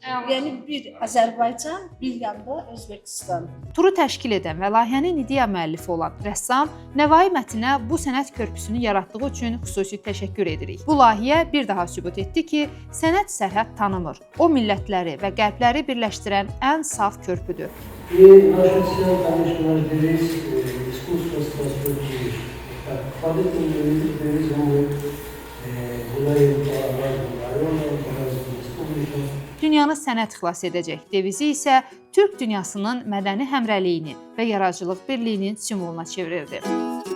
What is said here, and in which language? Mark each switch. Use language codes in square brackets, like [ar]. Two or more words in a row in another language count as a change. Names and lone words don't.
[az] Yəni bir Azərbaycan, bir yanda Özbəkistan. Turu təşkil edən və layihənin ideya müəllifi olan rəssam Nəvai Mətinə bu sənət körpüsünü yaratdığı üçün xüsusi təşəkkür edirik. Bu layihə bir daha sübut etdi ki, sənət sərhəd tanımır. O millətləri və qəlbləri birləşdirən ən saf körpüdür. [ru] И наша цель, конечно, разделить искусство с простой. Поэтому мы гуляем по разным районам, по разным республикам. [az] Dünyanı sənət xilas edəcək devizi isə Türk dünyasının mədəni həmrəliyini və yaradıcılıq birliyinin simvoluna çevrildi.